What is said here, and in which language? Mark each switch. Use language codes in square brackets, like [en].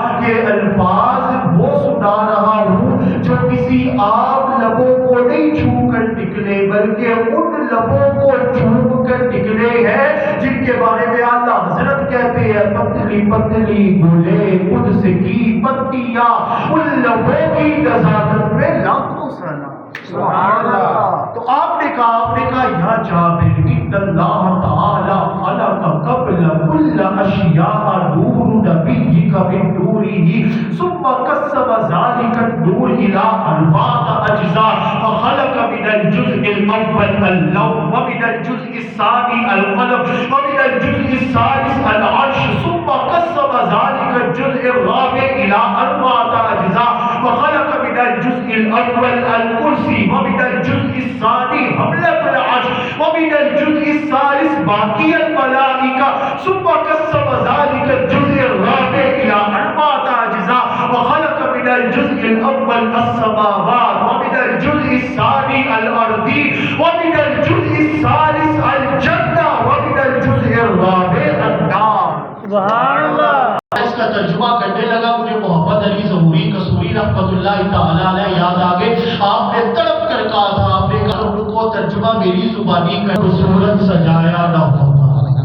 [ur] کہ الفاظ وہ سنا رہا ہوں جو کسی عام لبوں کو نہیں چھو کر نکلے بلکہ ان لبوں کو چھو کر نکلے ہیں جن کے بارے میں اللہ حضرت کہتے ہیں پتلی پتلی بولے خود سے کی پتیاں ان لبوں کی نزاکت میں لاکھوں سلام سبحان اللہ تو آپ نے کہا [ar] یا جابر ان اللہ تعالی خلق قبل كل اشیاء نور نبیک من نوره ثم قسم ذلك النور الى اربعه اجزاء فخلق من الجزء الاول اللوح ومن الجزء الثاني القلم ومن الجزء الثالث العرش ثم قسم ذلك الجزء الرابع الى اربعه اجزاء وخلق من الجزء الاول الكرسي ومن الجزء الثاني حملة العرش ومن الجزء الثالث باقي الملائكة ثم قسم ذلك الجزء الرابع إلى أربعة أجزاء وخلق من الجزء الأول السماوات ومن الجزء الثاني الأرضين ومن الجزء الثالث الجنة ومن الجزء الرابع النار [ur] سبحان اللہ اس کا ترجمہ کرنے لگا مجھے محمد علی ظہوری قصوری رحمۃ اللہ تعالی علیہ یاد آ گئے آپ نے تڑپ کر کہا تھا آپ نے کہا ان کو ترجمہ میری زبانی کر خوبصورت سجایا نہ ہوتا